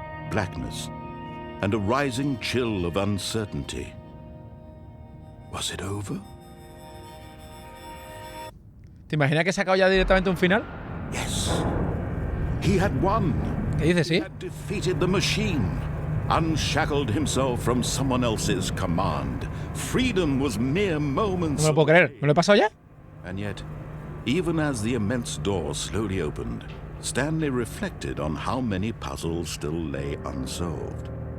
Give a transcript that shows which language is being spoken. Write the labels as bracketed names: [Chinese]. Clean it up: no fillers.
[English] Blackness, and a rising chill of uncertainty. Was it over? [Spanish] ¿Te imaginas que he sacado ya directamente un final? [English] Yes. He had won. [Spanish] ¿Qué dices, sí? [English] He had defeated the machine, unshackled himself from someone else's command. Freedom was mere moments [Spanish] No me lo puedo creer. ¿Me lo he pasado ya? [English] And yet, even as the immense door slowly opened, Stanley reflected on how many puzzles still lay unsolved.